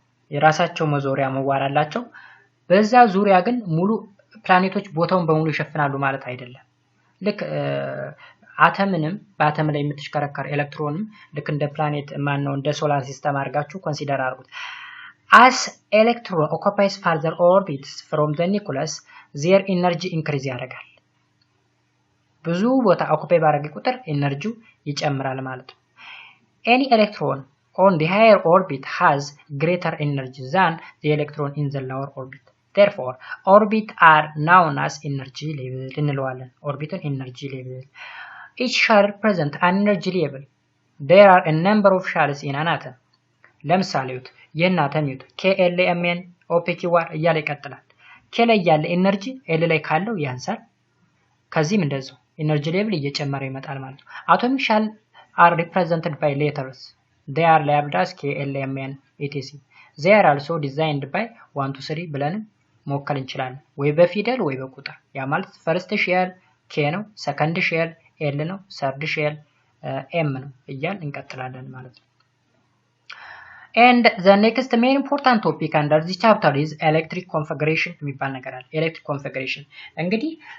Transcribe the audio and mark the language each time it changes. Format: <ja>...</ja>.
<am>የራሳቸው መዞሪያ መዋር አላቸው። በዛ ዙሪያ ግን ሙሉ ፕላኔቶች ቦታውን በሙሉ ይሸፍናሉ ማለት አይደለም። ልክ አተምንም በአተም ላይ የምትሽከረከር ኤሌክትሮንም ልክ እንደ ፕላኔት ማነው እንደ ሶላር ሲስተም አድርጋችሁ ኮንሲደር አድርጉት።</am> <en>as electron occupies further orbits from the nucleus, their energy increase</en> <am>ያደርጋል። ብዙ ቦታ ኦኩፓይ ባደረገ ቁጥር ኤነርጂው ይጨምራል ማለት ነው።</am> <en>any electron on the higher orbit has greater energy than the electron in the lower orbit. Therefore, orbit are known as energy level</en> <am>እንለዋለን። ኦርቢትን</am> <en>energy level each shell represents an energy level. There are a number of shells in an atom.</en> <am>ለምሳሌ ይህን አተም ይዩት KLMN OPQR እያለ ይቀጥላል። K ላይ ያለ ኤነርጂ L ላይ ካለው ያንሳል። ከዚህም እንደዛው ኤነርጂ ሌቭል እየጨመረ ይመጣል ማለት ነው።</am> <en>Atomic shells are represented by letters. They are labeled as KLMN etc. They are also designed by 1 2 3</en> <am>ብለን መወከል እንችላለን። ወይ በፊደል ወይ በቁጥር። ያ ማለት ፈርስት ሼል K ነው፣ ሰከንድ ሼል L ነው፣ ሰርድ ሼል M ነው እያል እንቀጥላለን ማለት ነው።</am> <en>And the next main important topic under this chapter is electric configuration</en> <am>የሚባል ነገር አለ። electric configuration እንግዲህ</am>